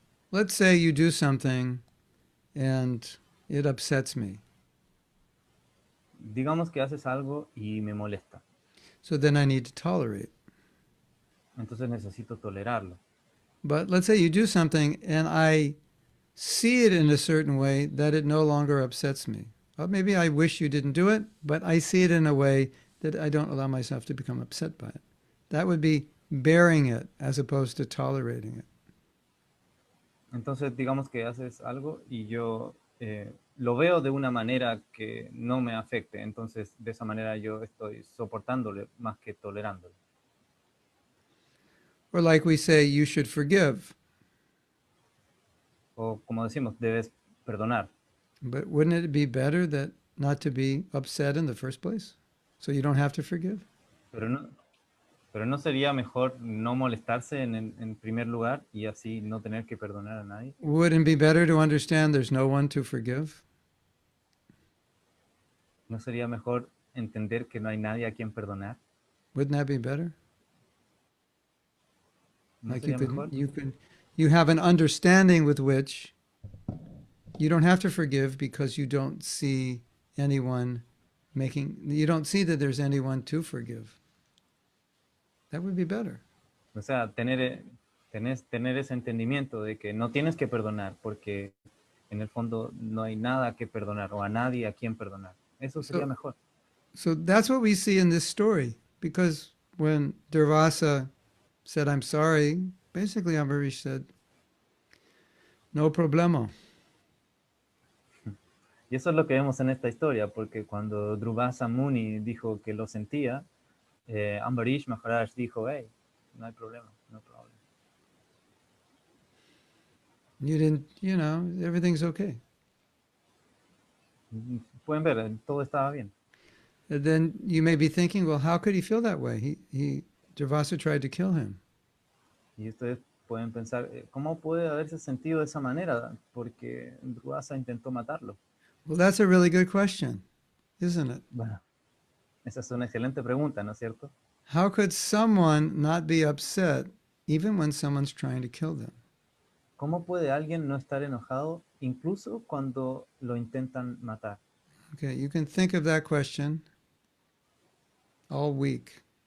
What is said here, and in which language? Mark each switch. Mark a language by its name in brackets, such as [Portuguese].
[English] Let's say you do something and it upsets me. [Spanish] Digamos que haces algo y me molesta, [English] So then I need to tolerate. [Spanish] entonces necesito tolerarlo. [English] But let's say you do something and I see it in a certain way that it no longer upsets me. Well, maybe I wish you didn't do it, but I see it in a way that I don't allow myself to become upset by it. That would be bearing it as opposed to tolerating it. [Spanish] Entonces, digamos que haces algo y yo lo veo de una manera que no me afecte, entonces de esa manera yo estoy soportándole más que tolerándolo. [English] Or like we say, you should forgive. [Spanish] O como decimos, debes perdonar. [English] But wouldn't it be better that not to be upset in the first place? So you don't have to forgive? [Spanish] Pero no, pero no sería mejor no molestarse en primer lugar y así no tener que perdonar a nadie. [English] Wouldn't it be better to understand there's no one to forgive? [Spanish] ¿No sería mejor entender que no hay nadie a quien perdonar? [English] Wouldn't that be better? [Spanish] ¿No [English] Like [Spanish] sería mejor? [English] you have an understanding with which you don't have to forgive because you don't see you don't see that there's anyone to forgive. That would be better. [Spanish] O sea, tener ese entendimiento de que no tienes que perdonar porque en el fondo no hay nada que perdonar o a nadie a quien perdonar. Eso sería [English] So, [Spanish] mejor. [English] so that's what we see in this story. Because when Durvasa said, I'm sorry, basically Ambarish said, [Spanish] no problema. Y eso es lo que vemos en esta historia, porque cuando Drubasa Muni dijo que lo sentía, Ambarish Maharaj dijo, hey, no hay problema, no hay problema. [English] You didn't, everything's okay. [Spanish] Pueden ver, todo estaba bien. [English] And then you may be thinking, well, how could he feel that way? Durvasa tried to kill him. [Spanish] Y ustedes pueden pensar, ¿cómo puede haberse sentido de esa manera? Porque Drubasa intentó matarlo. [English] Well, that's a really good question, isn't it? [Spanish] Bueno, esa es una excelente pregunta, ¿no es cierto? [English] How could someone not be upset even when someone's trying to kill them? [Spanish] ¿Cómo puede alguien no estar enojado incluso cuando lo intentan matar? [English] Okay, you can think of that question all week.